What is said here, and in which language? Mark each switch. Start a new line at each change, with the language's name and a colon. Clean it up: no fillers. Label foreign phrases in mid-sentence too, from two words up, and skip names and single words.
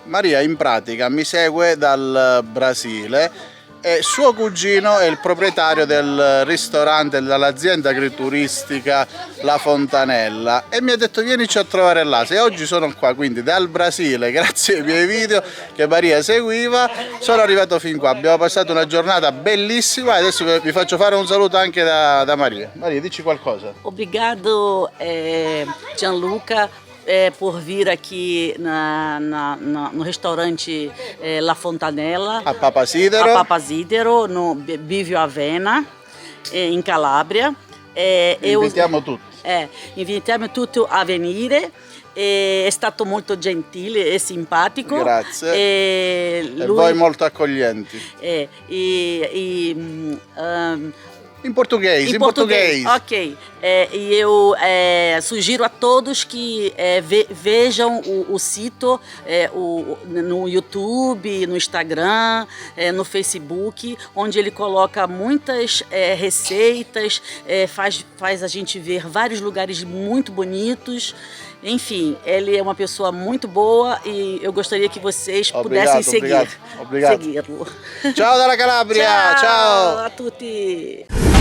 Italian: Maria in pratica mi segue dal Brasile e suo cugino è il proprietario del ristorante dell'azienda agrituristica La Fontanella e mi ha detto vienici a trovare là. Se oggi sono qua, quindi dal Brasile, grazie ai miei video che Maria seguiva, sono arrivato fin qua. Abbiamo passato una giornata bellissima e adesso vi faccio fare un saluto anche da Maria. Maria, dici qualcosa.
Portuguese: Obrigado, Gianluca, por vir aqui no restaurante La Fontanella, A Papasidero. a Papazidero, no Bivio Avena,
Italian: in Calabria. Invitiamo tutti. Invitiamo tutti a venire. È stato molto gentile e simpatico. Grazie. E E voi molto accoglienti.
Portuguese: In português, em português. Ok. E eu sugiro a todos que vejam o sítio no YouTube, no Instagram, no Facebook, onde ele coloca muitas receitas, faz a gente ver vários lugares muito bonitos. Enfim, ele é uma pessoa muito boa e eu gostaria que vocês pudessem seguir. Obrigado. Segui-lo.
Italian: Ciao dalla Calabria, ciao. Ciao a tutti.